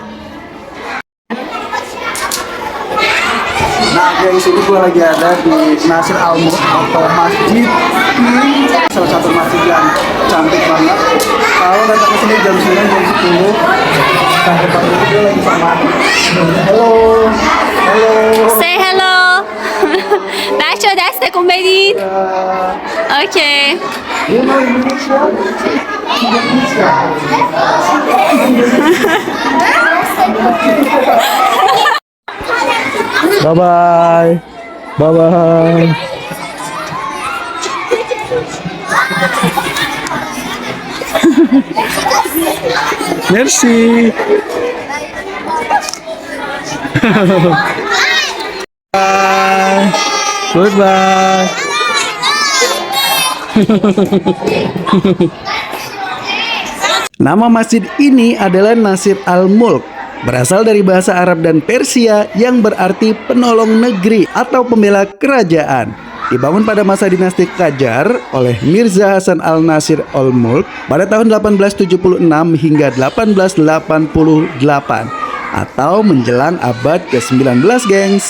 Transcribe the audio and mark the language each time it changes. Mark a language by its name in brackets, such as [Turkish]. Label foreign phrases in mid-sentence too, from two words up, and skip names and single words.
[Indonesian] Nah, gengs, ini gue lagi ada di Nasir Al-Mulk atau Masjid Pink, salah satu masjid yang cantik banget. Kalau datang ke sini jam 9, jam 10, sampai pagi itu dia lagi sama. Halo, halo. [English] Say hello. [Persian] بچه ها دست تکون بدید. اوکی. [English] You know Indonesia? Bye bye. Bye bye. Merci. Bye. Goodbye. [Indonesian] Nama masjid ini adalah Nasir Al-Mulk, berasal dari bahasa Arab dan Persia yang berarti penolong negeri atau pembela kerajaan. Dibangun pada masa dinasti Qajar oleh Mirza Hasan Al-Nasir Al-Mulk pada tahun 1876 hingga 1888 atau menjelang abad ke-19, gengs.